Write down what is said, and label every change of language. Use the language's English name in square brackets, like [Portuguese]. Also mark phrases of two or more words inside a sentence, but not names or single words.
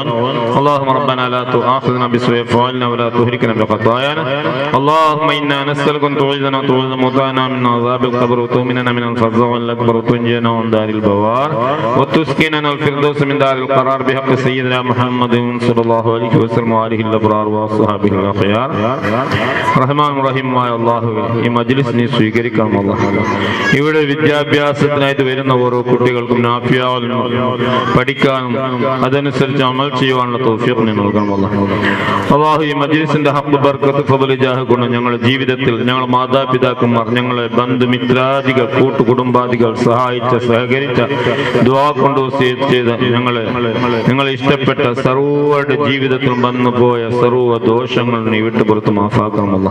[Arabic] اللهم ربنا لا تؤاخذنا بسوء أفعالنا ولا تهلكنا بخطايانا. اللهم إنا نسألك أن تعيذنا وتعيذ موتانا من عذاب القبر وتؤمننا من الفزع الأكبر وتنجينا من دار البوار وتسكننا الفردوس من دار القرار بحق سيدنا محمد صلى الله عليه وسلم وآله الأبرار وصحبه الأخيار. [Malayalam] റഹ്മാൻ റഹീമായ അല്ലാഹുവേ, ഈ മജ്ലിസ് നീ സ്വീകരിക്കണം അല്ലാഹ്. ഇവിടെ വിദ്യാഭ്യാസത്തിനായിട്ട് വരുന്ന ഓരോ കുട്ടികൾക്കും നാഫിയാവും പഠിക്കാനും അതനുസരിച്ച് അമൽ ചെയ്യുവാനുള്ള തൗഫീഖ് നീ നൽകണം അല്ലാഹ്. അല്ലാഹു ഈ മജ്ലിസിന്റെ ഹഖ് ബർക്കത്ത് ഫള് ജാഹ് കൊണ്ട് ഞങ്ങളുടെ ജീവിതത്തിൽ ഞങ്ങളുടെ മാതാപിതാക്കന്മാർ, ഞങ്ങളെ ബന്ധുമിത്രാദികൾ, കൂട്ടുകുടുംബാദികൾ സഹായിച്ച സഹകരിച്ച ദുആ കൊണ്ട് വസിയത്ത് ചെയ്ത ഞങ്ങളെ ഇഷ്ടപ്പെട്ട സർവ്വരുടെ ജീവിതത്തിൽ വന്നുപോയ സർവ്വ ദോഷങ്ങൾ നീ വിട്ടുപുറത്ത് മാഫാക്കണം അല്ലാഹ്.